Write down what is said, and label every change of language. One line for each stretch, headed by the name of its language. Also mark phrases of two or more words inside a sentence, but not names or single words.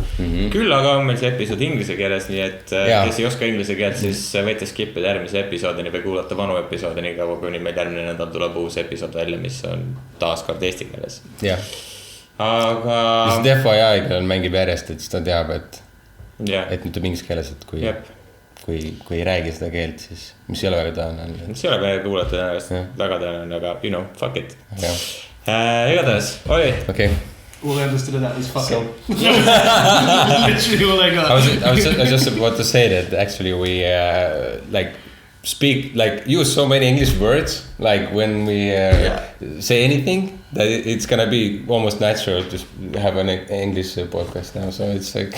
Estonian: Küll aga on meil see episood inglise keeles, nii et kes ei oska inglise keelt, siis võite skippida järgmise episoodini või kuulata vanu episoodi nii kaua, kuni meil järgmine nädal tuleb uus episood välja, mis on taaskord eesti keeles. jah. Aga Lihtsalt FYI, kellel mängib järjest, et siis ta teab, et nüüd inglise keeles, et kui ei räägi seda keelt, siis mis ei ole väga tõenäoline. Mis ei ole väga kuulata väga tõenäoline, aga
English: you know, fuck it.
Estonian: Igatahes, oli.
English: Okay. All I understood of that was fuck it. Literally all I got. I was just about to say that actually we use so many English words like when we say anything that it's gonna be almost natural to have an English podcast now, so it's like